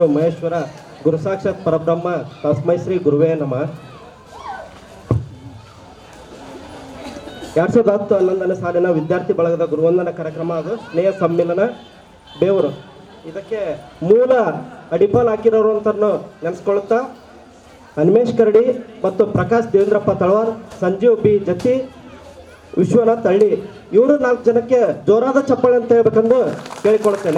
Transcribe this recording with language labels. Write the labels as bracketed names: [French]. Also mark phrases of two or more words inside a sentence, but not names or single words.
[Sanskrit] ಮಹೇಶ್ವರ ಗುರು ಸಾಕ್ಷಾತ್ ಪರಬ್ರಹ್ಮ ತಸ್ಮೈ ಶ್ರೀ ಗುರುವೇ ನಮಃ. [Kannada] 2010-11ನೇ ಸಾಲಿನ ವಿದ್ಯಾರ್ಥಿ ಬಳಗದ ಗುರುವಂದನ ಕಾರ್ಯಕ್ರಮ ಅದು ಸ್ನೇಹ ಸಮ್ಮಿಲನ ಬೇವರು. ಇದಕ್ಕೆ ಮೂಲ ಅಡಿಪಾಲ್ ಹಾಕಿರೋರು ಅಂತ ನೆನೆಸ್ಕೊಳ್ತಾ ಹನುಮೇಶ್ ಕರಡಿ ಮತ್ತು ಪ್ರಕಾಶ್ ದೇವೇಂದ್ರಪ್ಪ ತಳವಾರ್, ಸಂಜೀವ್ ಬಿ ಜತ್ತಿ, ವಿಶ್ವನಾಥ್ ಹಳ್ಳಿ ಇವರು 4 ಜನಕ್ಕೆ ಜೋರಾದ ಚಪ್ಪಾಳೆ ಅಂತ ಹೇಳ್ಬೇಕಂದು ಕೇಳಿಕೊಳ್ತೇನೆ.